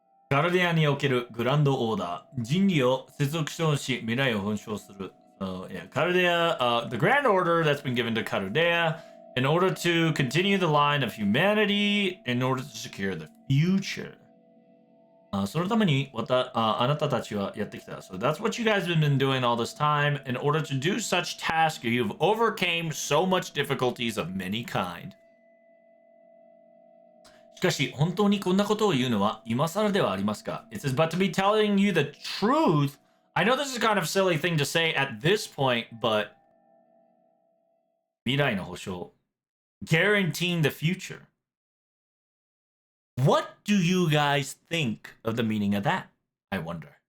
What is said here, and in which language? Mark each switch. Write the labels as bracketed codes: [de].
[ja] カルデアにおけるグランドオーダー。人類を接続し未来を本証する。 [en] So, yeah, Caldea, the grand order that's been given to Caldea in order to continue the line of humanity, in order to secure the future. [ja] そのためにあなたたちはやってきた. [en] So that's what you guys have been doing all this time. In order to do such tasks, you've overcame so much difficulties of many kind. [ja] しかし、本当にこんなことを言うのは今更ではありますか? [en] It says, but to be telling you the truth, I know this is kind of a silly thing to say at this point, but [ja] 未来の保証, [en] guaranteeing the future. What do you guys think of the meaning of that? I wonder.